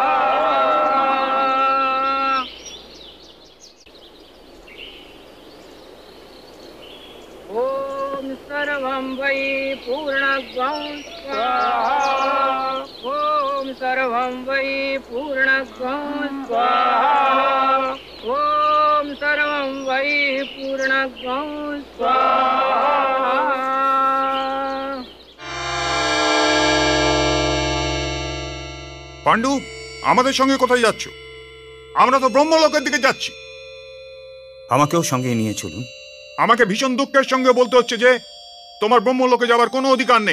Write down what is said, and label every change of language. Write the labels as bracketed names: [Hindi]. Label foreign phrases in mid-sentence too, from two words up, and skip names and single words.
[Sanskrit] सर्वं वै पूर्णगं स्वाहा। ओम सर्वं वै पूर्णगं स्वाहा। ओम सर्वं वै पूर्णगं स्वाहा। [Bangla] পাণ্ডু, আমাদের সঙ্গে কোথায় যাচ্ছ? আমরা তো ব্রহ্মলোকের দিকে যাচ্ছি। আমাকেও সঙ্গে নিয়ে চলুন। আমাকে ভীষণ দুঃখের সঙ্গে বলতে হচ্ছে যে তোমার ব্রহ্মলোকে যাবার কোনো অধিকার নেই।